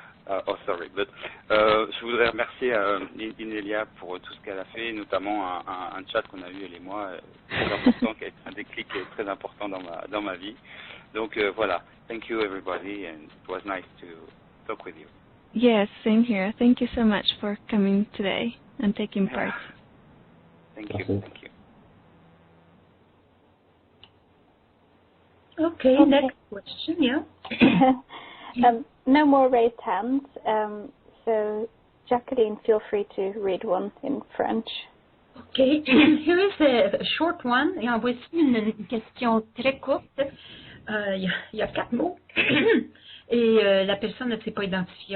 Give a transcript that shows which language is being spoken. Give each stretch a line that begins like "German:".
English: Oh, sorry, but
French: je voudrais remercier Inelia pour tout ce qu'elle a fait, notamment un chat qu'on a eu elle et moi, très important, qui a été un déclic très important dans ma vie. Donc voilà,
English: thank you everybody, and it was nice to talk with you. Yes, same here. Thank you so much for coming today and taking part. Thank you. Okay, next question, yeah. No more raised hands, so Jacqueline, feel free to read one in French. Okay, here is a short one.
French: Et voici une question très courte. Il y a 4 mots. Et la personne ne s'est pas identifiée.